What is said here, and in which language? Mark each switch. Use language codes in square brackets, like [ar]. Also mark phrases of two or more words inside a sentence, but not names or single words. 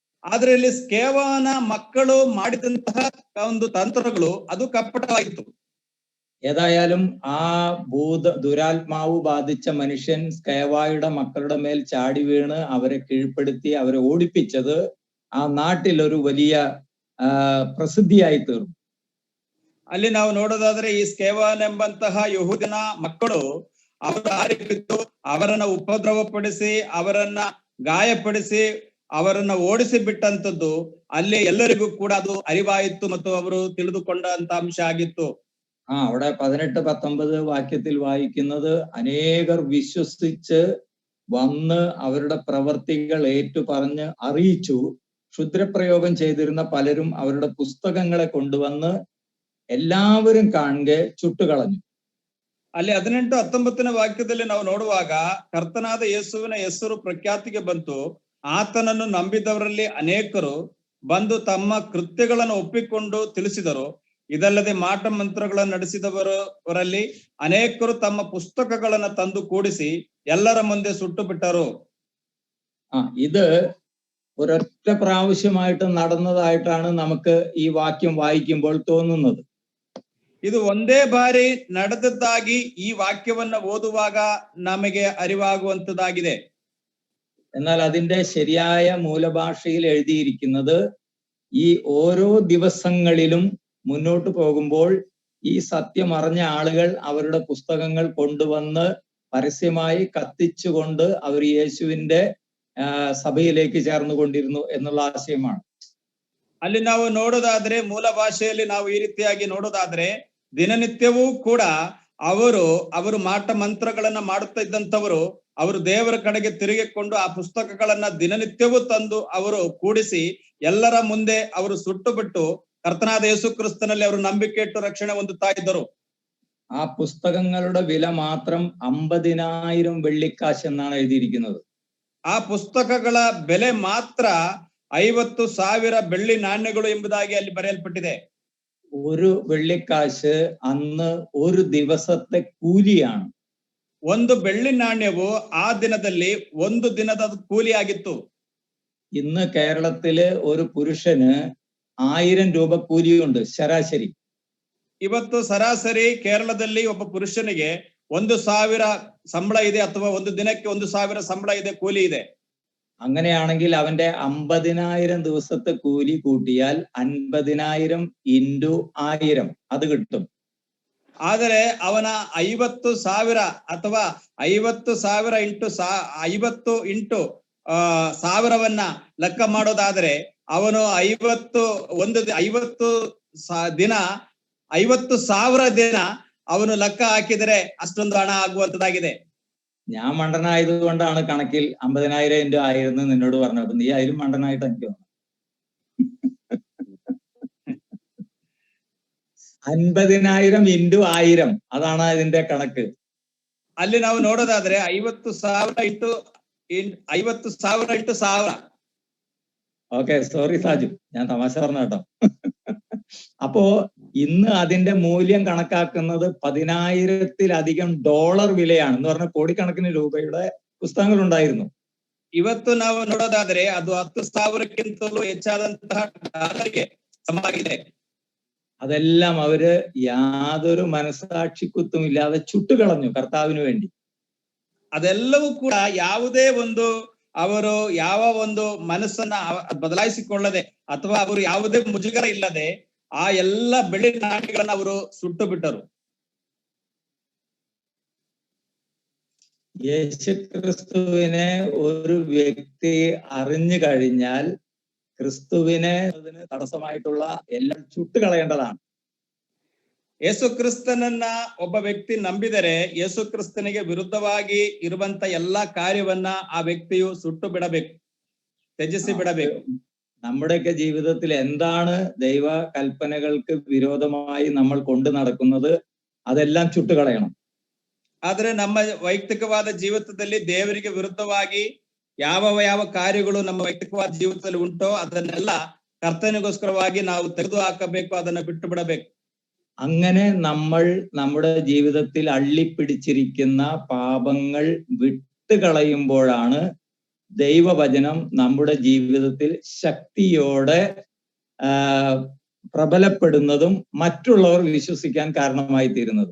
[kn] ಆದ್ರೆ ಇಲ್ಲಿ ಸ್ಕೇವನ ಮಕ್ಕಳು ಮಾಡಿದಂತಹ ಒಂದು ತಂತ್ರಗಳು ಅದು ಕಪಟವಾಯಿತು. [ml] ഏതായാലും ആ ദുരാത്മാവ് ബാധിച്ച മനുഷ്യൻ സ്കേവായുടെ മക്കളുടെ മേൽ ചാടി വീണ് അവരെ കീഴ്പ്പെടുത്തി അവരെ ഓടിപ്പിച്ചത് ആ നാട്ടിൽ ഒരു വലിയ പ്രസിദ്ധിയായി തീർന്നു. [kn] ಅಲ್ಲಿ ನಾವು ನೋಡೋದಾದ್ರೆ ಈ ಸ್ಕೇವನ್ ಎಂಬಂತಹ ಯಹೂದಿನ ಮಕ್ಕಳು ಅವರು ಆರಿಬಿದ್ದು ಅವರನ್ನ ಉಪದ್ರವಪಡಿಸಿ ಅವರನ್ನ ಗಾಯಪಡಿಸಿ ಅವರನ್ನ ಓಡಿಸಿ ಬಿಟ್ಟಂತದ್ದು ಅಲ್ಲಿ ಎಲ್ಲರಿಗೂ ಕೂಡ ಅದು ಅರಿವಾಯಿತು ಮತ್ತು ಅವರು ತಿಳಿದುಕೊಂಡಂತ ಅಂಶ ಆಗಿತ್ತು. [ml] അവിടെ 18-19 വാക്യത്തിൽ വായിക്കുന്നത് അനേകർ വിശ്വസിച്ച് വന്ന് അവരുടെ പ്രവർത്തികൾ ഏറ്റുപറഞ്ഞ് അറിയിച്ചു. ക്ഷുദ്രപ്രയോഗം ചെയ്തിരുന്ന പലരും അവരുടെ പുസ്തകങ്ങളെ കൊണ്ടുവന്ന് എല്ലാവരും കാണെ ചുട്ടുകളഞ്ഞു. [kn] ಅಲ್ಲಿ 18-19 ವಾಕ್ಯದಲ್ಲಿ ನಾವು ನೋಡುವಾಗ ಕರ್ತನಾದ ಯೇಸುವಿನ ಹೆಸರು ಪ್ರಖ್ಯಾತಿಗೆ ಬಂತು. ಆತನನ್ನು ನಂಬಿದವರಲ್ಲಿ ಅನೇಕರು ಬಂದು ತಮ್ಮ ಕೃತ್ಯಗಳನ್ನು ಒಪ್ಪಿಕೊಂಡು ತಿಳಿಸಿದರು. ಇದಲ್ಲದೆ ಮಾಟ ಮಂತ್ರಗಳನ್ನು ನಡೆಸಿದವರಲ್ಲಿ ಅನೇಕರು ತಮ್ಮ ಪುಸ್ತಕಗಳನ್ನ ತಂದು ಕೂಡಿಸಿ ಎಲ್ಲರ ಮುಂದೆ ಸುಟ್ಟು ಬಿಟ್ಟರು. [ml] ഇത് ഒരൊറ്റ പ്രാവശ്യമായിട്ട് നടന്നതായിട്ടാണ് നമുക്ക് ഈ വാക്യം വായിക്കുമ്പോൾ തോന്നുന്നത്. [kn] ಇದು ಒಂದೇ ಬಾರಿ ನಡೆದದ್ದಾಗಿ ಈ ವಾಕ್ಯವನ್ನ ಓದುವಾಗ ನಮಗೆ ಅರಿವಾಗುವಂತದ್ದಾಗಿದೆ. [ml] എന്നാൽ അതിന്റെ ശരിയായ മൂലഭാഷയിൽ എഴുതിയിരിക്കുന്നത് ഈ ഓരോ ദിവസങ്ങളിലും മുന്നോട്ട് പോകുമ്പോൾ ഈ സത്യം അറിഞ്ഞ ആളുകൾ അവരുടെ പുസ്തകങ്ങൾ കൊണ്ടുവന്ന് പരസ്യമായി കത്തിച്ചുകൊണ്ട് അവർ യേശുവിന്റെ സഭയിലേക്ക് ചേർന്നുകൊണ്ടിരുന്നു എന്നുള്ള ആശയമാണ്. [kn] ಅಲ್ಲಿ ನಾವು ನೋಡೋದಾದ್ರೆ ಮೂಲ ಭಾಷೆಯಲ್ಲಿ ನಾವು ಈ ರೀತಿಯಾಗಿ ನೋಡೋದಾದ್ರೆ ದಿನನಿತ್ಯವೂ ಕೂಡ ಅವರು ಮಾಟ ಮಂತ್ರಗಳನ್ನ ಮಾಡುತ್ತಾ ಇದ್ದಂಥವರು ಅವರು ದೇವರ ಕಡೆಗೆ ತಿರುಗಿಕೊಂಡು ಆ ಪುಸ್ತಕಗಳನ್ನ ದಿನನಿತ್ಯವೂ ತಂದು ಅವರು ಕೂಡಿಸಿ ಎಲ್ಲರ ಮುಂದೆ ಅವರು ಸುಟ್ಟು ಬಿಟ್ಟು ಕರ್ತನಾದ ಯೇಸು ಕ್ರಿಸ್ತನಲ್ಲಿ ಅವರು ನಂಬಿಕೆ ಇಟ್ಟು ರಕ್ಷಣೆ ಹೊಂದುತ್ತಾ ಇದ್ದರು. [ml] ആ പുസ്തകങ്ങളുടെ വില മാത്രം 50,000 വെള്ളിക്കാശ് എന്നാണ് എഴുതിയിരിക്കുന്നത്. [kn] ಆ ಪುಸ್ತಕಗಳ ಬೆಲೆ ಮಾತ್ರ 50,000 ಬೆಳ್ಳಿ ನಾಣ್ಯಗಳು ಎಂಬುದಾಗಿ ಅಲ್ಲಿ ಬರೆಯಲ್ಪಟ್ಟಿದೆ. [ml] ഒരു വെള്ളിക്കാശ് അന്ന് ഒരു ദിവസത്തെ കൂലിയാണ്. [kn] ಒಂದು ಬೆಳ್ಳಿ ನಾಣ್ಯವು ಆ ದಿನದಲ್ಲಿ ಒಂದು ದಿನದ ಕೂಲಿ ಆಗಿತ್ತು. [ml] ഇന്ന് കേരളത്തില് ഒരു പുരുഷന് 1000 രൂപ കൂലിയുണ്ട് ശരാശരി. [kn] ಇವತ್ತು ಸರಾಸರಿ ಕೇರಳದಲ್ಲಿ ಒಬ್ಬ ಪುರುಷನಿಗೆ 1,000 ಸಂಬಳ ಇದೆ ಅಥವಾ ಒಂದು ದಿನಕ್ಕೆ 1,000 ಸಂಬಳ ಇದೆ, ಕೂಲಿ ಇದೆ. [ml] അങ്ങനെയാണെങ്കിൽ അവന്റെ 50,000 ദിവസത്തെ കൂലി കൂട്ടിയാൽ 50,000 into 1000 അത് കിട്ടും. [kn] ಆದರೆ ಅವನ 50,000 ಅಥವಾ 50,000 ಇಂಟು 50 ಇಂಟು 1000ವನ್ನ ಲೆಕ್ಕ ಮಾಡೋದಾದ್ರೆ ಅವನು 50 ದಿನ 50,000 ದಿನ ಅವನು ಲೆಕ್ಕ ಹಾಕಿದರೆ ಅಷ್ಟೊಂದು ಹಣ ಆಗುವಂತದ್ದಾಗಿದೆ. [ml] ഞാൻ മണ്ടനായതുകൊണ്ടാണ് കണക്കിൽ 50,000 into 1000 എന്ന് നിന്നോട് പറഞ്ഞത്. നീ അതിലും മണ്ടനായിട്ട് എനിക്ക് തോന്നുന്നു. 50,000 into 1000 അതാണ് ഇതിന്റെ കണക്ക്. [kn] ಅಲ್ಲಿ ನಾವು ನೋಡೋದಾದ್ರೆ 50,000 ಇಂಟು 1000. [en] okay, sorry [ml] സാജു, ഞാൻ തമാശ പറഞ്ഞ കേട്ടോ. അപ്പോ ഇന്ന് അതിന്റെ മൂല്യം കണക്കാക്കുന്നത് 10,000-ലധികം ഡോളർ വിലയാണ് എന്ന് പറഞ്ഞ കോടിക്കണക്കിന് രൂപയുടെ പുസ്തകങ്ങൾ ഉണ്ടായിരുന്നു. [kn] ಇವತ್ತು ನಾವು ನೋಡೋದಾದ್ರೆ ಅದು 10,000ಕ್ಕಿಂತಲೂ ಹೆಚ್ಚಾದಂತಹ ಡಾಲರ್ಗೆ ಸಮವಾಗಿದೆ. [ml] അതെല്ലാം അവര് യാതൊരു മനസാക്ഷിക്കുത്തും ഇല്ലാതെ ചുട്ടുകളഞ്ഞു കർത്താവിന് വേണ്ടി. [kn] ಅದೆಲ್ಲವೂ ಕೂಡ ಯಾವುದೇ ಒಂದು ಅವರು ಯಾವ ಒಂದು ಮನಸ್ಸನ್ನ ಬದಲಾಯಿಸಿಕೊಳ್ಳದೆ ಅಥವಾ ಅವರು ಯಾವುದೇ ಮುಜುಗರ ಇಲ್ಲದೆ ಆ ಎಲ್ಲ ಬೆಳ್ಳಿ ನಾಣ್ಯಗಳನ್ನ ಅವರು ಸುಟ್ಟು ಬಿಟ್ಟರು. [ml] യേശുക്രിസ്തുവിനെ ഒരു വ്യക്തി അറിഞ്ഞു കഴിഞ്ഞാൽ ക്രിസ്തുവിനെ അതിന് തടസ്സമായിട്ടുള്ള എല്ലാം ചുട്ടുകളയേണ്ടതാണ്. [kn] ಯೇಸು ಕ್ರಿಸ್ತನನ್ನ ಒಬ್ಬ ವ್ಯಕ್ತಿ ನಂಬಿದರೆ ಯೇಸು ಕ್ರಿಸ್ತನಿಗೆ ವಿರುದ್ಧವಾಗಿ ಇರುವಂತ ಎಲ್ಲಾ ಕಾರ್ಯವನ್ನ ಆ ವ್ಯಕ್ತಿಯು ಸುಟ್ಟು ಬಿಡಬೇಕು, ತ್ಯಜಿಸಿ ಬಿಡಬೇಕು. [ml] നമ്മുടെയൊക്കെ ജീവിതത്തിൽ എന്താണ് ദൈവ കൽപ്പനകൾക്ക് വിരോധമായി നമ്മൾ കൊണ്ടു നടക്കുന്നത് അതെല്ലാം ചുട്ടുകളയണം. [kn] ಆದ್ರೆ ನಮ್ಮ ವೈಯಕ್ತಿಕವಾದ ಜೀವಿತದಲ್ಲಿ ದೇವರಿಗೆ ವಿರುದ್ಧವಾಗಿ ಯಾವ ಕಾರ್ಯಗಳು ನಮ್ಮ ವೈಯಕ್ತಿಕವಾದ ಜೀವಿತದಲ್ಲಿ ಉಂಟೋ ಅದನ್ನೆಲ್ಲ ಕರ್ತನಿಗೋಸ್ಕರವಾಗಿ ನಾವು ತೆಗೆದು ಹಾಕಬೇಕು, ಅದನ್ನ ಬಿಟ್ಟು ಬಿಡಬೇಕು. [ml] അങ്ങനെ നമ്മൾ നമ്മുടെ ജീവിതത്തിൽ അള്ളിപ്പിടിച്ചിരിക്കുന്ന പാപങ്ങൾ വിട്ടുകളയുമ്പോഴാണ് ദൈവവചനം നമ്മുടെ ജീവിതത്തിൽ ശക്തിയോടെ പ്രബലപ്പെടുന്നതും മറ്റുള്ളവർ വിശ്വസിക്കാൻ കാരണമായി തീരുന്നത്.